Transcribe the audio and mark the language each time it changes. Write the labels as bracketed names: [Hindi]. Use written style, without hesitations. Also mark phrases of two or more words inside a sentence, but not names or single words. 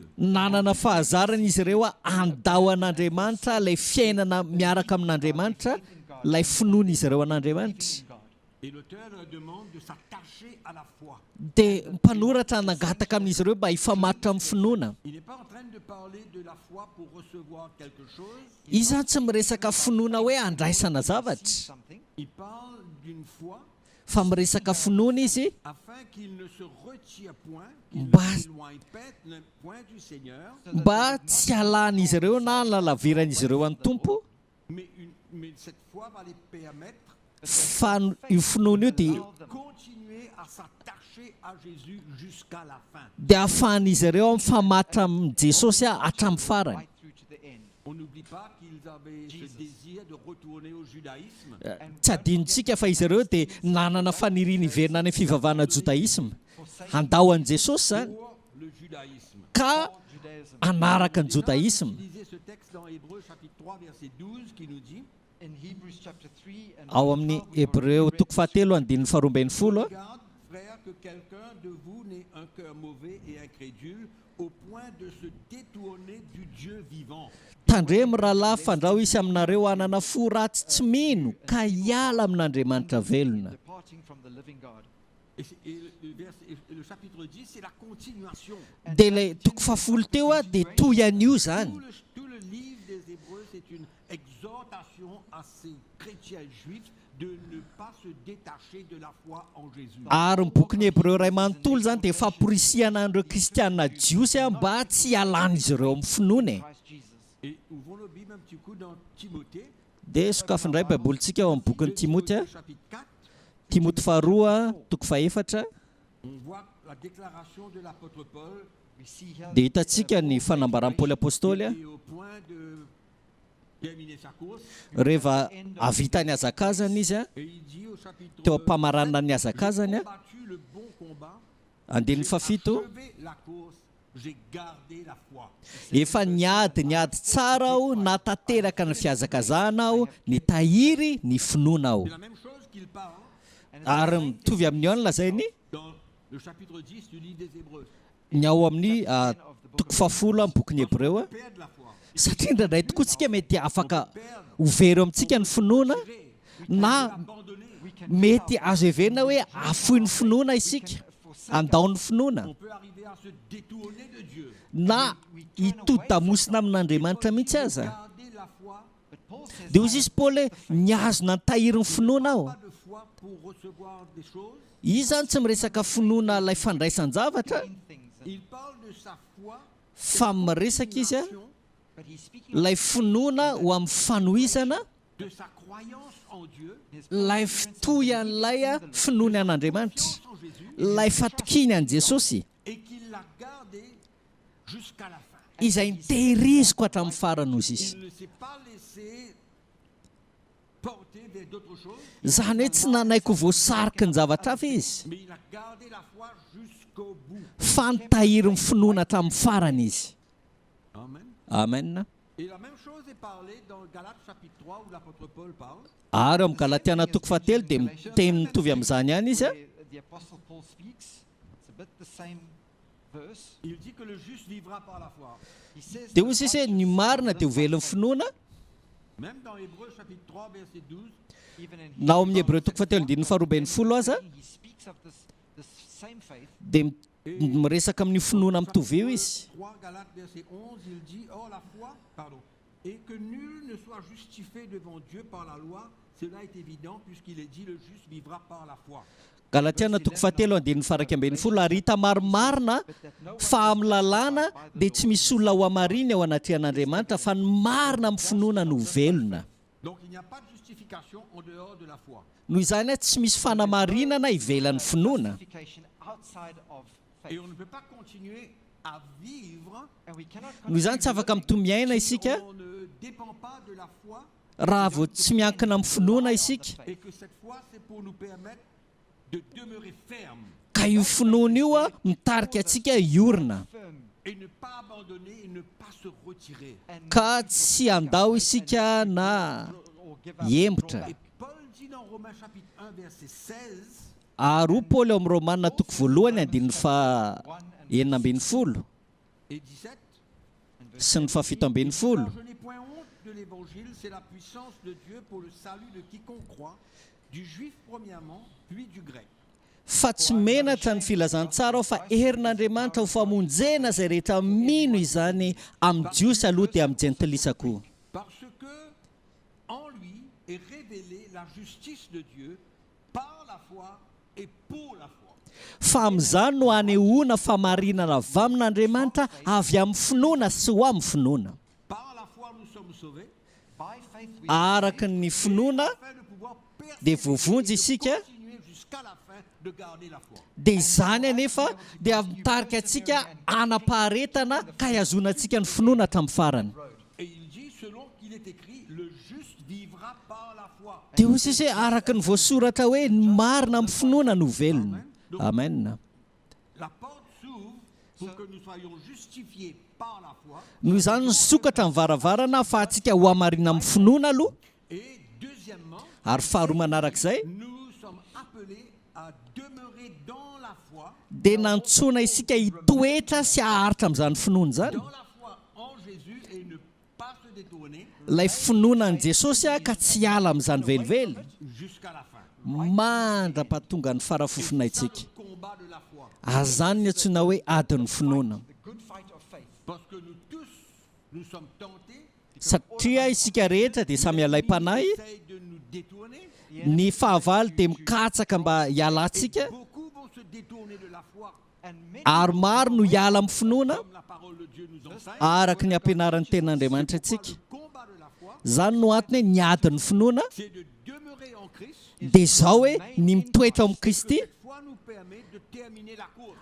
[Malagasy] nanana fahazarana izy ireo a andao an'Andriamanitra ilay fiainana miaraka amin'Andriamanitra, ilay finoana izy ireo an'Andriamanitra. [French] Et l'auteur leur demande de s'attacher à la foi. [Malagasy] Dia mpanoratra nangataka amin'izy ireo mba hifamatotra amin'ny finoana. [French] Il n'est pas en train de parler de la foi pour recevoir quelque chose. [Malagasy] Izy zany tsy miresaka finoana hoe andraisana zavatra, [French] Il parle d'une foi [Malagasy] fa miresaka finoana izy [French] afin qu'il ne se retire point, qu'il ne Bas- s'éloigne point du Seigneur, [Malagasy] mba tsy halan'izy ireo na lalaviran'izy ireo an'ny tompo, [French] mais cette foi va les permettre [Malagasy] fa io finoana io dia [French] de continuer à s'attacher à Jésus jusqu'à la fin. [Malagasy] dia ahafahan'izy ireo mifamatra amin'ny Jesosy hatramin'ny farany. [French] On n'oublie pas qu'ils avaient ce désir de retourner au judaïsme. [Malagasy] Tsy adinontsika fa izy ireo dia nanana faniriana hiverina any amin'ny fivavahana jodaisma, handao an'i Jesosy zany, [French] Pour le judaïsme. [Malagasy] ka anaraka ny judaisme. [French] Lisez ce texte dans Hébreux chapitre 3 verset 12 qui nous dit [English] In Hebrews chapter 3 and [Malagasy] Ao amin'ny Hébreu toko fahatelo andininy faharoambin'ny folo [French] Regarde, frère, que quelqu'un de vous n'ait un cœur mauvais et incrédule au point de se détourner du Dieu vivant. [Malagasy] tandremo rahalahy fandrao isy aminareo anana fo ratsy tsy mino ka hiala amin'Andriamanitra velona. [English] departing from the living God. [French] Et le chapitre 10, c'est la continuation. [Malagasy] Dia ilay toko fahafolo teo dia toy an'io zany. [French] Tout le livre des Hébreux, c'est une exhortation à ces chrétiens juifs de ne pas se détacher de la foi en Jésus. [Malagasy] Ary ny boky ny Hébreu ray manontolo zany dia famporisihana an'ireo kristianina jiosy mba tsy hialan'izy ireo amin'ny finoana. [English] Christ Jesus. [French] Et ouvrons le Bible un petit coup dans Timothée, [Malagasy] Dia sokafindray baibolitsika ao amin'ny bokin'ny Timothée, [French] chapitre 4. [Malagasy] Timothée faharoa toko fahaefatra. [French] On voit la déclaration de l'apôtre Paul [English] We see here [Malagasy] Dia hitantsika ny fanambaran'ny Paoly apôstôly [French] et au point de terminer sa course. [Malagasy] rehefa avita ny azakazany izy [French] Et il dit au chapitre [Malagasy] teo am-pamaranana ny azakazany [French] combattu le bon combat, [Malagasy] andininy [French] j'ai [Malagasy] fafito [French] achevé la course, j'ai gardé la foi. [Malagasy] efa niady tsara aho natateraka ny fiazakazahana aho ny tahiry ny finoana aho. [French] C'est la même chose qu'il parle [Malagasy] Ary mitovy amin'io any lazainy [French] dans le chapitre 10 du livre des Hébreux. [Malagasy] ny ao amin'ny toko fahafolo amin'ny bokin'ny Hébreu [French] Perdre la foi. [Malagasy] satria indraindray tokoa tsika mety afaka overy amintsika ny finoana na [French] Abandonner. [Malagasy] mety azo everina hoe afohy ny finoana isika, andao ny finoana [French] On peut arriver à se détourner de Dieu. [Malagasy] na hitodi-damosina amin'Andriamanitra mihitsy aza. [French] Garder la foi, [English] but Paul says [Malagasy] Dia hozy izy Paoly hoe niazona ny tahiry ny finoana aho. [French] pas de foi pour recevoir des choses. [Malagasy] Izy zany tsy miresaka finoana ilay fandraisan-javatra [English] in things [French] Il parle de sa foi, [Malagasy] fa miresaka izy [English] but he's speaking [Malagasy] ilay finoana ho amin'ny fanohisana [French] de sa croyance en Dieu, [Malagasy] ilay fitohy an'ilay finoany an'Andriamanitra, [French] en Jésus, [Malagasy] ilay fatokiny an' Jesosy [French] et qu'il l'a gardé jusqu'à la fin. [Malagasy] izay nitehiriziko hatramin'ny farany ozy izy. [French] Il ne s'est pas laissé porter vers d'autres choses, [Malagasy] Zany hoe tsy nanaiko voasariky ny zavatra hafa izy, [French] mais il a gardé la foi jusqu'au bout. [Malagasy] fa nitahiry ny finoana hatramin'ny farany izy. Amen. Amen. [French] Et la même chose est parlée dans Galates chapitre 3 où l'apôtre Paul parle. [Malagasy] Ary amin'ny Galatiana toko fahatelo dia miteny mitovy amin'izany ihany izy [English] the apostle Paul speaks. It's a bit the same verse. [French] Il dit que le juste vivra par la foi. [English] He says [Malagasy] dia [English] the [Malagasy] hozy izy hoe [English] righteous [Malagasy] ny marina dia [English] will [Malagasy] ho [English] live by [Malagasy] velon'ny [English] faith. [Malagasy] finoana. [French] Même dans Hébreux chapitre 3 verset 12, [English] Even in [Malagasy] Na ao amin'ny [English] Hebrews [Malagasy] Hébreu toko fahatelo andininy faharoa ambin'ny folo aza [English] he speaks of this same faith. [Malagasy] dia miresaka amin'ny finoana mitovy eo izy. [French] 3 Galates verset 11, il dit, or la foi, pardon, et que nul ne soit justifié devant Dieu par la loi, cela est évident puisqu'il est dit, le juste vivra par la foi. [Malagasy] Galatiana toko fahatelo andininy faraika ambin'ny folo, ary hita marimarina fa amin'ny lalàna dia tsy misy olona ho amariny ao anaty an'Andriamanitra fa ny marina amin'ny finoana no velona. [French] Donc il n'y a pas de justification en dehors de la foi. [Malagasy] Noho izany tsy misy fanamarinana ivelan'ny finoana. [English] Justification outside of [French] Et [English] faith. [French] on ne peut pas continuer à vivre [English] And we cannot [Malagasy] Noho izany tsy afaka mitomiaina isika [French] on ne dépend pas de la foi [Malagasy] raha vao tsy miankina amin'ny finoana isika, [French] et que cette foi c'est pour nous permettre de demeurer ferme [Malagasy] ka io finoana io mitarika antsika hiorina [English] firm [French] et ne pas abandonner et ne pas se retirer. [English] and [Malagasy] ka tsy andao isika na [English] or give up. [Malagasy] hiembotra. [French] Et Paul dit dans Romains chapitre 1 verset 16, [Malagasy] Ary Paoly ao amin'ny Romanina toko voalohany andininy fa enina ambin'ny folo [French] et 17, [Malagasy] sy ny fafito ambin'ny folo. [French] car je n'ai point honte de l'évangile, c'est la puissance de Dieu pour le salut de quiconque croit, du juif premièrement, puis du grec. [Malagasy] Fa tsy menatra ny filazantsara aho fa herin'Andriamanitra ho famonjena izay rehetra mino izany amin'ny jiosy aloha dia amin'ny jentilisa koa. [French] Parce que en lui est révélée la justice de Dieu par la foi et pour la foi. [Malagasy] Fa amin'izany no hanehoana famarinana avy amin'Andriamanitra avy amin'ny finoana sy ho amin'ny finoana. [French] Par la foi nous sommes sauvés, [English] By faith we [Malagasy] Araka ny finoana [French] afin de pouvoir [Malagasy] dia [French] persévérer [Malagasy] voavonjy [French] et [Malagasy] isika [French] continuer jusqu'à la fin de garder la foi. [Malagasy] dia izany anefa dia mitarika antsika anapaharetana ka hiazona antsika ny finoana hatramin'ny farany. [French] Et il dit, selon qu'il est écrit, le juste vivra par la foi. [Malagasy] Dia hozy izy hoe araka ny voasoratra hoe ny marina amin'ny finoana no velona. Amen. [French] La porte s'ouvre pour que nous soyons justifiés par la foi. [Malagasy] noho izany ny sokatra ny varavarana fa antsika ho amarina amin'ny finoana aloha. [French] Et deuxièmement, [Malagasy] Ary faharoa manarak'izay [French] nous sommes appelés à demeurer dans la foi, [Malagasy] dia nantsoina isika hitoetra sy haharitra amin'izany finoana zany. [French] dans la foi en Jésus et ne pas se détourner [Malagasy] Ilay finoana ny Jesosy ka tsy hiala amin'izany velively [French] jusqu'à la fin. [Malagasy] mandra-pahatonga ny farafofonaitsika. [French] C'est le combat de la foi. [Malagasy] Azany ny antsoina hoe adin'ny finoana. [English] The good fight of faith. [French] Parce que nous tous, nous sommes tentés, [Malagasy] Satria isika rehetra dia samy alaim-panahy, [French] essayent de nous détourner. [Malagasy] ny fahavalo dia mikatsaka mba hialantsika [French] Beaucoup vont se détourner de la foi, [English] And many [Malagasy] ary maro no hiala amin'ny finoana [French] comme la parole de Dieu nous enseigne. [Malagasy] araka ny ampianaran'ny ten'Andriamanitra antsika. [French] Le combat de la foi, [Malagasy] Zany no antony hoe ny adin'ny finoana [French] c'est de demeurer en Christ. [Malagasy] dia izao hoe ny mitoetra ao amin'ny Kristy, [French] Cette foi nous permet de terminer la course.